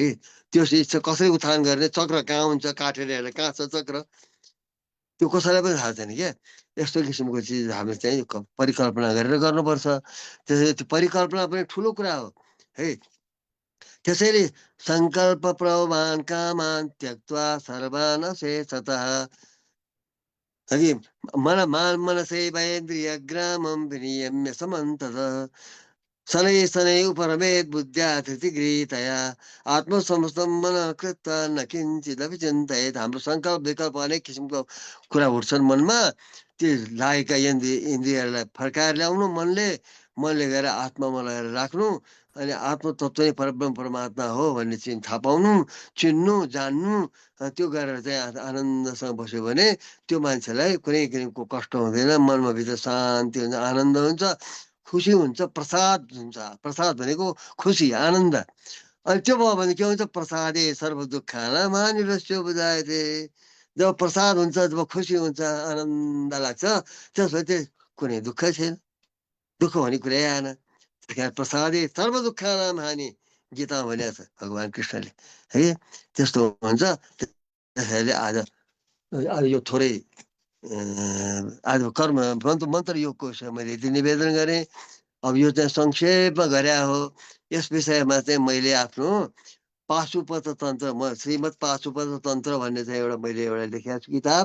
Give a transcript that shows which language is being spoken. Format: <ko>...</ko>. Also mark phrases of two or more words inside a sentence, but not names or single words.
<ne>त्यो चिज कसरी उत्थान गर्ने, चक्र कहाँ हुन्छ, काटेर हेरेर कहाँ छ चक्र, त्यो कसैलाई पनि थाहा छैन क्या। यस्तो किसिमको चिज हामीले चाहिँ परिकल्पना गरेर गर्नुपर्छ। त्यसैले त्यो परिकल्पना पनि ठुलो कुरा हो है।</ne> <sa>त्यसैले सङ्कल्प प्रमाण कामान त्यक्त्वा सर्वान् अशेषतः हरि मनसैवेन्द्रिय ग्रामं विनियम्य समन्ततः शनै शनै उपरमेत् बुद्ध्या धृतिगृहीतया आत्मसंस्थं मनः कृत्वा न किञ्चिदपि चिन्तयेत्।</sa> <ne>हाम्रो सङ्कल्प विकल्प अनेक किसिमको कुरा उठ्छन् मनमा। त्यो लागेका इन्द्रियहरूलाई फर्काएर ल्याउनु, मनले गएर आत्मामा लगेर राख्नु। अनि आत्मतत्त्व नै परब्रह्म परमात्मा हो भन्ने चिज थाहा पाउनु, चिन्नु, जान्नु। त्यो गरेर चाहिँ आनन्दसँग बस्यो भने त्यो मान्छेलाई कुनै किसिमको कष्ट हुँदैन, मनमा भित्र शान्ति हुन्छ, आनन्द हुन्छ, खुसी हुन्छ, प्रसाद हुन्छ। प्रसाद भनेको खुसी, आनन्द। अनि त्यो भयो भने के हुन्छ,</ne> <sa>प्रसादे सर्व दुःखानां हानिरस्य बुझायते।</sa> <ne>जब प्रसाद हुन्छ, जब खुसी हुन्छ, आनन्द लाग्छ, त्यसपछि कुनै दुःख छैन, दुःख भन्ने कुरै आएन।</ne> <sa>प्रसादे सर्व दुःखानां हानि</sa> <ne>गीतामा भनेको छ भगवान् कृष्णले है। त्यस्तो हुन्छ। त्यसैले आज यो थोरै आज कर्म मन्त्र योगको विषय मैले यति निवेदन गरेँ। अब यो चाहिँ संक्षेपमा गरे हो। यस विषयमा चाहिँ मैले आफ्नो पाशुपत तन्त्र, श्रीमद् पाशुपत तन्त्र भन्ने चाहिँ मैले एउटा लेखेको छु किताब।</ne>